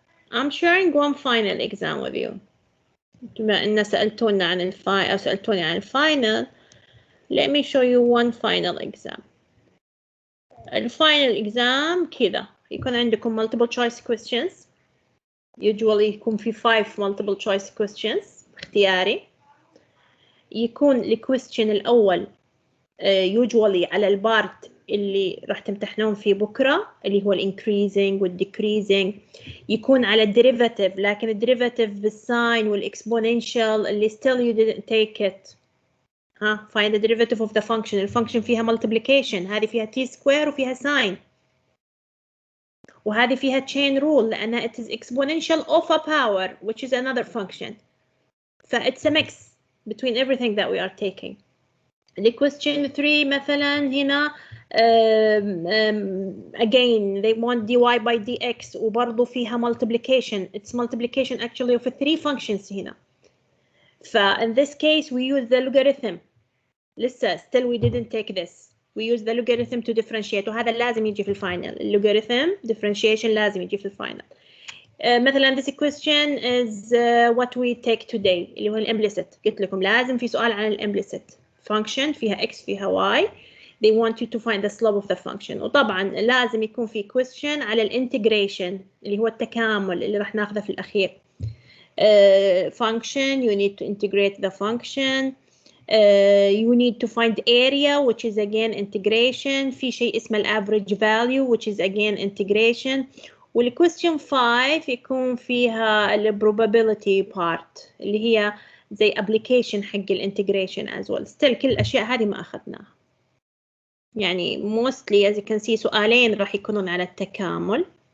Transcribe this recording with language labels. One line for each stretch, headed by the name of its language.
English: I'm sharing one final exam with you.
Arabic: بما إن سألتوني عن الفاينل أو سألتوني عن الفاينل.
English: Let me show you one final exam.
Arabic: الفاينل exam كذا يكون عندكم
English: multiple choice questions.
Arabic: Usually يكون في 5
English: multiple choice questions
Arabic: اختياري. يكون الكويستشن الأول usually على البارت اللي راح تمتحنون فيه بكرة اللي هو increasing والdecreasing. يكون على الديريفاتيف لكن الديريفاتيف بالساين والإكسبوننشال اللي
English: still you didn't take it. ها find the derivative of the function.
Arabic: الفانكشن فيها multiplication. هذه فيها
English: t square
Arabic: وفيها
English: sine.
Arabic: وهذه فيها
English: chain rule
Arabic: لأنها
English: it is exponential of a power which is another function. فit's a mix between everything that we are taking. The question 3
Arabic: مثلا هنا
English: again they want dy by dx
Arabic: وبرضه فيها
English: multiplication. It's multiplication actually of 3 functions
Arabic: هنا.
English: In this case we use the logarithm.
Arabic: لسه
English: still we didn't take this. We use the logarithm to differentiate
Arabic: وهذا لازم يجي في الفاينل. logarithm differentiation لازم يجي في الفاينل.
English: مثلا this question is what we take today
Arabic: اللي هو
English: implicit.
Arabic: قلت لكم لازم في سؤال عن implicit function فيها x فيها y.
English: They want you to find the slope of the function.
Arabic: وطبعا لازم يكون في question على الانتجريشن اللي هو التكامل اللي راح ناخذه في الأخير.
English: Function, you need to integrate the function. You need to find area, which is again integration.
Arabic: في شيء اسمه
English: average value, which is again integration.
Arabic: والquestion 5 يكون فيها probability part اللي هي زي application حق integration
English: as well.
Arabic: Still كل الأشياء هذه ما أخذناها. يعني mostly
English: as you can see
Arabic: سؤالين راح يكونون على التكامل.